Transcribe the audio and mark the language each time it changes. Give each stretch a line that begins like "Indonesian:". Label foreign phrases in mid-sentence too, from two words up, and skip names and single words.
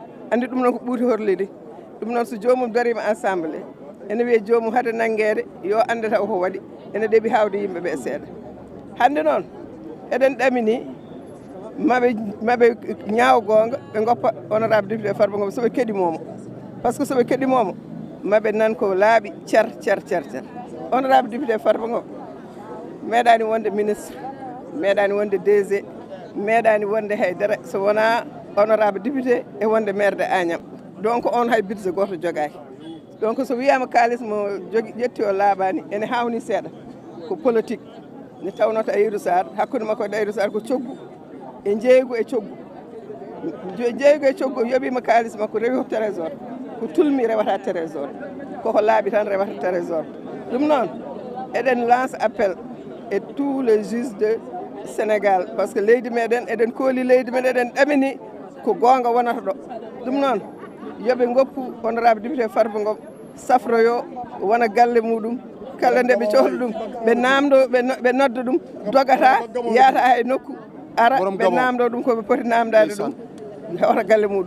Fula: Andi ɗum noon ko ɓuuri horlide ɗum noon so jomum darima assemblée ene wiye jomum hade nanguede yo ande taw ko waɗi ene ɗeeɓi hawde yimɓeɓe seeɗa. Hande noon eɗen ɗamini maɓe ñaawo gonga ɓe goppa honorable député Farba Ngom soɓe keɗimomo
French: par ce que
Fula: soɓe keɗimomo maɓe nan ko laaɓi cer honorable député Farba Ngom meeɗani wonde ministre meeɗani wonde DG meeɗani wonde haydara so wona honorable député e wonde maire de Agnam. Donc on hay budget goto jogaki. Donc so wiyama kalis mo jogi ƴetti o laaɓani ene hawni seeɗa ko politique ne tawnoto Ayidou Sarr hakkude makko e Ayidou Sarr ko coggu e jeeygu e coggu yoɓima kalis makko rewi ko trésor ko tulmi rewata trésor koko laaɓi tan rewata trésor. Ɗum noon eɗen
French: lance appel et tous les juges de Sénégal parce que
Fula: leydi meɗen eɗen kooli leydi meɗen eɗen ɗamini ko gonga wonata ɗo. Ɗum noon yoɓe goppu honorable député Farba Ngom safroyo wona galle muɗum kala nde ɓe cohli ɗum ɓe nodda ɗum dogata yaata hay nokku ara ɓe namdo ɗum koɓe poti namdade ɗum hewata galle muɗum.